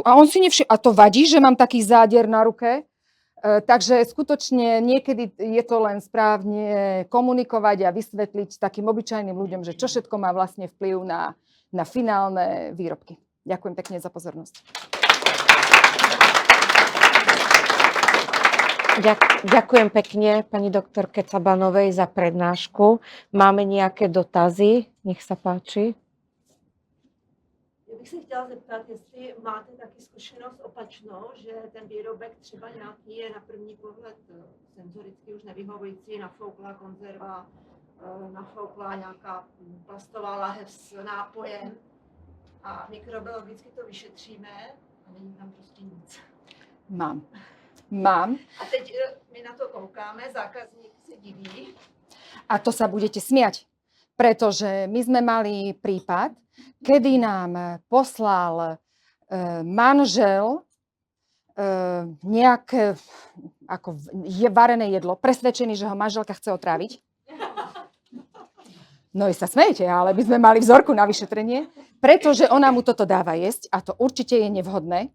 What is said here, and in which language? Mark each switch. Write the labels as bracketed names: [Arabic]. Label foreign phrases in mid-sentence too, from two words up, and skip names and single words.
[Slovak] A on si a to vadí, že mám taký záder na ruke? Takže skutočne niekedy je to len správne komunikovať a vysvetliť takým obyčajným ľuďom, že čo všetko má vlastne vplyv na finálne výrobky. Ďakujem pekne za pozornosť. Ďakujem pekne pani doktorke Cabanovej za prednášku. Máme nejaké dotazy? Nech sa páči. [Czech] Já bych se chtěla zeptat, jestli máte taky zkušenost opačnou, že ten výrobek třeba nějaký je na první pohled senzoricky už nevyhovující, nafouklá konzerva, nafouklá nějaká plastová lahev s nápojem a mikrobiologicky to vyšetříme a není tam prostě nic. Mám. A teď my na to koukáme, zákazník se diví. [Slovak] A to sa budete smiať, pretože my sme mali prípad, kedy nám poslal manžel nejaké varené jedlo, presvedčený, že ho manželka chce otráviť. No i sa smejete, ale my sme mali vzorku na vyšetrenie, pretože ona mu toto dáva jesť a to určite je nevhodné.